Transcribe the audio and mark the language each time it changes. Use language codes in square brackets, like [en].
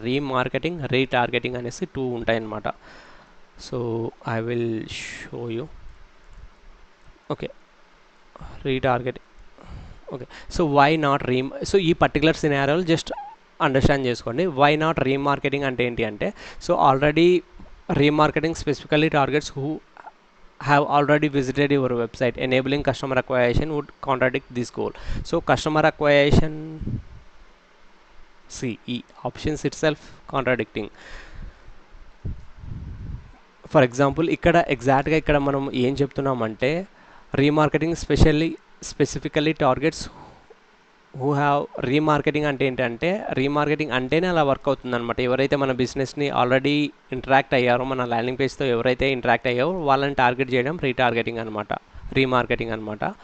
[te] Remarketing, retargeting అనేసి 2 ఉంటాయన్నమాట. So I will show you. Okay, retargeting. Okay, so why not so ఈ particular సినారియోలు just understand చేసుకోండి. Why not remarketing అంటే ఏంటి అంటే, so already [en] remarketing specifically targets who have already visited your website. Enabling customer acquisition would contradict this goal. So customer acquisition, see options itself contradicting. For example [te] ఇక్కడ ఎగ్జాక్ట్గా ఇక్కడ మనం ఏం చెప్తున్నామంటే remarketing specifically targets who have. Remarketing అంటే ఏంటంటే remarketing అంటేనే అలా వర్క్ అవుతుంది అనమాట. ఎవరైతే మన బిజినెస్ని ఆల్రెడీ ఇంటరాక్ట్ అయ్యారో, మన ల్యాండింగ్ పేజ్తో ఎవరైతే ఇంటరాక్ట్ అయ్యారో వాళ్ళని టార్గెట్ చేయడం రీటార్గెటింగ్ అనమాట, రీమార్కెటింగ్ అనమాట.